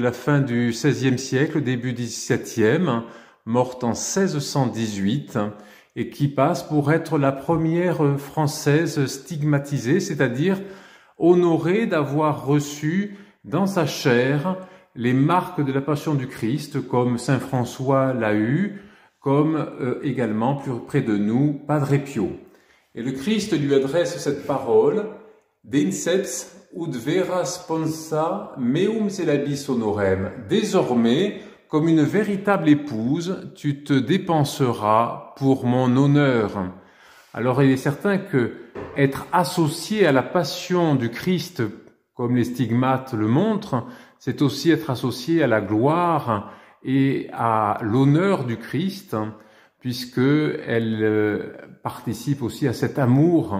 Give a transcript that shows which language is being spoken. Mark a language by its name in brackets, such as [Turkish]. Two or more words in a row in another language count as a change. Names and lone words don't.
[French] la fin du XVIe siècle, début du XVIIe, morte en 1618, et qui passe pour être la première française stigmatisée, c'est-à-dire honorée d'avoir reçu dans sa chair les marques de la passion du Christ, comme saint François l'a eu, comme également plus près de nous, Padre Pio. Et le Christ lui adresse cette parole: [Latin] Deinceps ut vera sponsa meum celabis honorem. [French] Désormais, comme une véritable épouse, tu te dépenseras pour mon honneur. Alors il est certain que être associé à la passion du Christ, comme les stigmates le montrent, c'est aussi être associé à la gloire et à l'honneur du Christ, puisque elle participe aussi à cet amour.